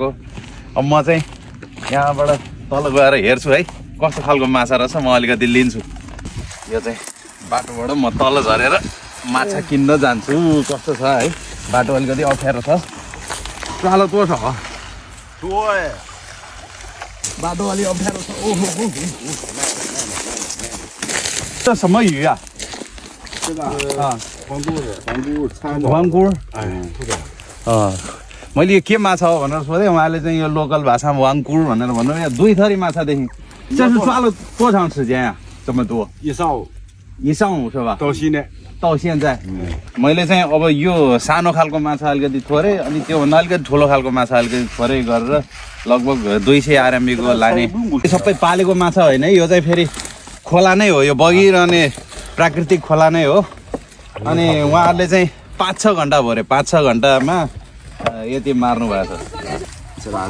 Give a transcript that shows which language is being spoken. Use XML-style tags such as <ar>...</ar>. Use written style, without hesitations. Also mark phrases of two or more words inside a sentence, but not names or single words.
<ne>अब म चाहिँ यहाँबाट तल गएर हेर्छु है कस्तो खालको माछा रहेछ, म अलिकति लिन्छु। यो चाहिँ बाटोबाट म तल झरेर माछा किन्न जान्छु। कस्तो छ है, बाटो अलिकति अप्ठ्यारो छ, कालो तो छ, बाटो अलि अप्ठ्यारो छ।</ne> <zh>ओहो 这什么鱼啊？这个啊，黄菇掺的。黄菇。嗯，</zh> <ne>मैले यो के माछा हो भनेर सोधेँ, उहाँले चाहिँ यो लोकल भाषामा वाङकुर भनेर भन्नुभयो। दुई थरी माछा देखेँ।</ne> <zh>这是抓了多长时间呀？这么多？一上午是吧？到现在。</zh> <ne>मैले चाहिँ अब यो सानो खालको माछा अलिकति थोरै अनि त्योभन्दा अलिकति ठुलो खालको माछा अलिकति थोरै गरेर लगभग 200 आरएमबीको लाने। सबै पालेको माछा होइन है, यो चाहिँ फेरि खोला नै हो, यो बगिरहने प्राकृतिक खोला नै हो। अनि उहाँहरूले चाहिँ 5-6 घन्टा भरे, 5-6 घन्टामा यति मार्नु भएको छ।</ne>